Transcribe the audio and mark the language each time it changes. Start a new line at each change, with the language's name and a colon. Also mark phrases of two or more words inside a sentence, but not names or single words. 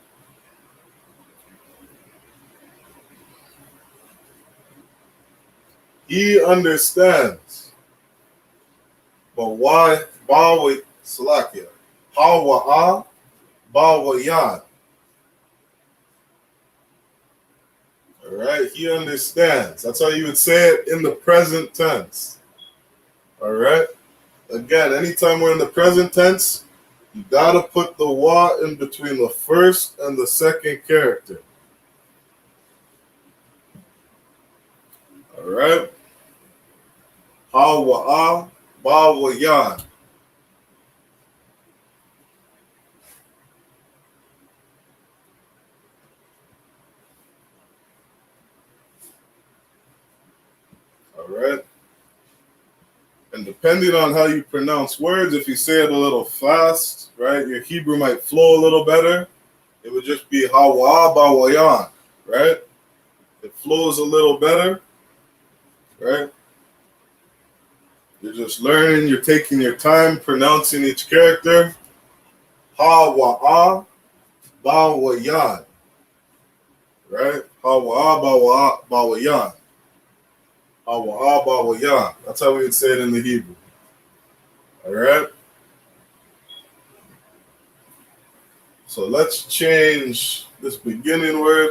English: He understands. But why? Ba wa salakia. Ha wa ah. Ba wa yan. All right. He understands. That's how you would say it in the present tense. All right. Again, anytime we're in the present tense, you gotta put the wa in between the first and the second character. All right. Ha wa ah, ba wa yan. All right. And depending on how you pronounce words, if you say it a little fast, right, your Hebrew might flow a little better. It would just be ha wa ah, ba wa yan, right? It flows a little better, right? You're just learning, you're taking your time pronouncing each character. Ha wa ah, ba wa yan, right? Ha wa ah, ba wa yan. Ha wa ah, ba wa yan. That's how we would say it in the Hebrew. All right? So let's change this beginning word.